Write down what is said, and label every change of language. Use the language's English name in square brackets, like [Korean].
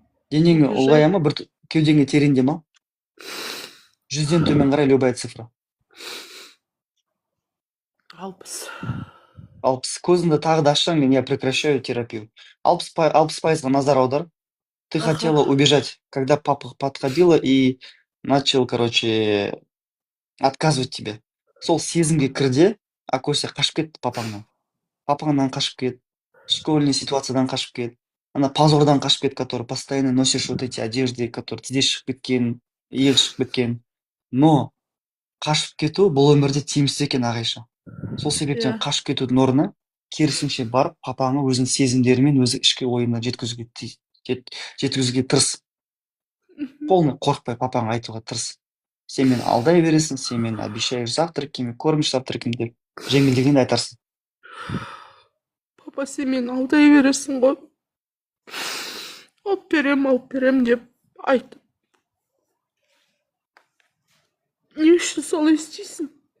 [Kazakh] Денеңе ұлғая ма, бір кеудеңе тереңде ма? 100-ден төмен қарай [Russian] любая цифра. 60. 60. [Kazakh] Көзіңді тағы да ашсаң, [Russian] я прекращаю терапию. [Kazakh] 60% назар аудар. [Russian] Ты Ага. хотела убежать, когда папа подходила и начал, короче, отказывать тебе. [Kazakh] Сол сезімге кірде, Акося қашып кет папаңнан. Папаңнан қашып кет, [Russian] школьный [Kazakh] ситуациядан қашып кет, ана позордан қашып кет, [Russian] который постоянно носишь вот эти одежды, которые [Kazakh] тізе шығып кеткен, иығы шығып кеткен. Но қашып кету бұл өмірде тиімсіз екен, Ағайша. Сол себептен қашып кетудің орнына керісінше барып, папаңы өзінің сезімдерімен, өзі ішкі ойына жеткізуге жеткізуге тырыс. Мгм. [Russian] Полный [Kazakh] қорықпай папаңа айтуға тырыс. Сен мені алдай бересің, сен мені [Russian] обещаешь завтраки, кормишь завтраками [Kazakh] деп жеңілдегенде айтарсың. Папа, сен мені алдай бересің ғой. Алып берем деп айтып. Не үшін солай істейсің?